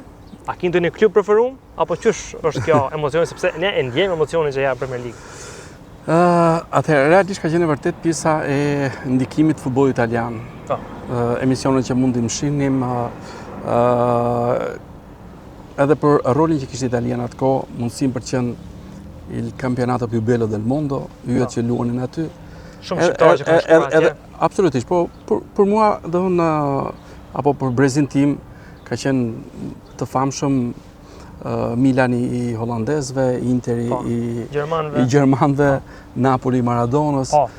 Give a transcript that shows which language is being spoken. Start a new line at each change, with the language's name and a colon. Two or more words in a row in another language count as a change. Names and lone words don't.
Albanian: A ke ndonjë klub preferuar apo çysh është kjo emocioni, sepse ne e ndjejmë emocionin që jep Premier League? Atëherë, realisht ka qenë vërtet pjesa e ndikimit të futbollit italian. Emisionet që mundim shinim, edhe për rolin që kishte Italia atë kohë, mundësinë për të qenë
Italian: il campionato più bello del mondo,
Albanian: yjet që luanin aty. Shumë shqiptarë që kanë shkuar atje. Absolutisht, po për mua, apo për brezin tim, ka qenë të famshëm Milani i holandezëve, Interi i Gjermanëve, Napoli i Maradonës.